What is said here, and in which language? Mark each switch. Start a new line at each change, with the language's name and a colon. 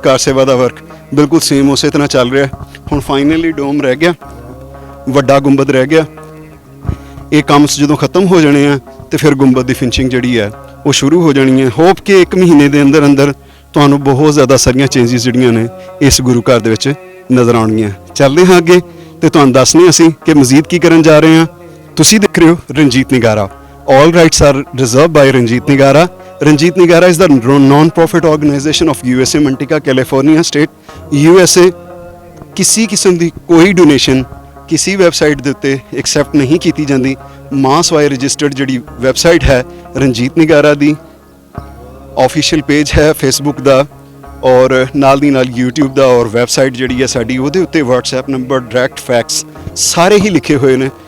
Punjabi: ਕਾਰ ਸੇਵਾ ਦਾ ਵਰਕ ਬਿਲਕੁਲ ਸੇਮ ਉਸੇ ਤਰ੍ਹਾਂ ਚੱਲ ਰਿਹਾ। ਹੁਣ ਫਾਈਨਲੀ ਡੋਮ ਰਹਿ ਗਿਆ, ਵੱਡਾ ਗੁੰਬਦ ਰਹਿ ਗਿਆ। ਇਹ ਕੰਮ ਜਦੋਂ ਖਤਮ ਹੋ ਜਾਣੇ ਆ ਤੇ ਫਿਰ ਗੁੰਬਦ ਦੀ ਫਿਨਿਸ਼ਿੰਗ ਜਿਹੜੀ ਹੈ ਉਹ ਸ਼ੁਰੂ ਹੋ ਜਾਣੀਆਂ। ਹੋਪ ਕਿ 1 ਮਹੀਨੇ ਦੇ ਅੰਦਰ ਅੰਦਰ ਤੁਹਾਨੂੰ ਬਹੁਤ ਜ਼ਿਆਦਾ ਸਾਰੀਆਂ ਚੇਂਜਸ ਜਿਹੜੀਆਂ ਨੇ ਇਸ ਗੁਰੂ ਘਰ ਦੇ ਵਿੱਚ ਨਜ਼ਰ ਆਉਣਗੀਆਂ। ਚੱਲਦੇ ਹਾਂ ਅੱਗੇ ਤੇ ਤੁਹਾਨੂੰ ਦੱਸਨੇ ਅਸੀਂ ਕਿ ਮਜ਼ੀਦ ਕੀ ਕਰਨ ਜਾ ਰਹੇ ਹਾਂ। ਤੁਸੀਂ ਦੇਖ ਰਹੇ ਹੋ Ranjit ਨਿਗਾਰਾ।
English: All rights are reserved by Ranjit Nigara. Ranjit Nigara is the non-profit organization of USA Manteca, California State, USA।
Hindi: किसी किस्म
Punjabi: ਦੀ ਕੋਈ ਡੋਨੇਸ਼ਨ ਕਿਸੇ ਵੈਬਸਾਈਟ ਦੇ ਉੱਤੇ ਐਕਸੈਪਟ ਨਹੀਂ ਕੀਤੀ ਜਾਂਦੀ। ਮਾਸ ਵਾਈ ਰਜਿਸਟਰਡ ਜਿਹੜੀ ਵੈਬਸਾਈਟ ਹੈ ਰਣਜੀਤ ਨਿਗਾਰਾ ਦੀ, ਆਫੀਸ਼ੀਅਲ ਪੇਜ ਹੈ ਫੇਸਬੁੱਕ ਦਾ ਔਰ ਨਾਲ ਦੀ ਨਾਲ YouTube ਦਾ, ਔਰ ਵੈਬਸਾਈਟ ਜਿਹੜੀ ਹੈ ਸਾਡੀ ਉਹਦੇ ਉੱਤੇ WhatsApp ਨੰਬਰ, ਡਾਇਰੈਕਟ ਫੈਕਸ ਸਾਰੇ ਹੀ ਲਿਖੇ ਹੋਏ ਨੇ।